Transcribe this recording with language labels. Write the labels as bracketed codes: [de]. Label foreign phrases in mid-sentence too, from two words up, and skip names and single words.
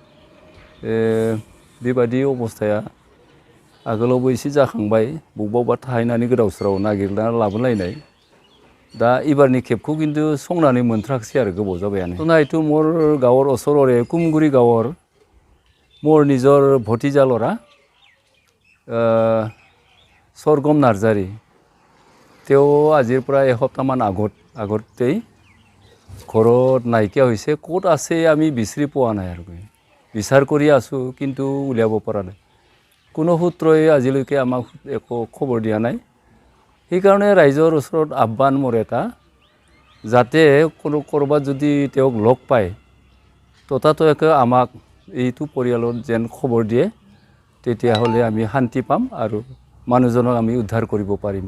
[brx] बेबादि अबस्थाया आगोलावबो एसे जाखांबाय, बबेबा थाहैनानै गोदाव सोराव नागिरना लाबोलायनाय। दा एबारनि खेबखौ खिन्थु संनानै मोनथाराखिसै आरो, गोबाव जाबायानो। [as] নায়থু মোৰ গাঁৱৰ ওচৰৰে কুমগুৰি গাঁৱৰ মোৰ নিজৰ ভতিজা লৰা সৰগম নাৰ্জাৰি। তেওঁ আজিৰ পৰা এসপ্তাহমান আগতেই ঘৰত নাইকিয়া হৈছে। ক'ত আছে আমি বিচাৰি পোৱা নাই আৰু, বিচাৰ কৰি আছোঁ কিন্তু উলিয়াব পৰা নাই। কোনো সূত্ৰই আজিলৈকে আমাক একো খবৰ দিয়া নাই। সেইকাৰণে ৰাইজৰ ওচৰত আহ্বান মোৰ এটা, যাতে ক'ৰবাত যদি তেওঁক লগ পায় তথাপিও আমাক এইটো পৰিয়ালত যেন খবৰ দিয়ে, তেতিয়াহ'লে আমি শান্তি পাম আৰু মানুহজনক আমি উদ্ধাৰ কৰিব পাৰিম।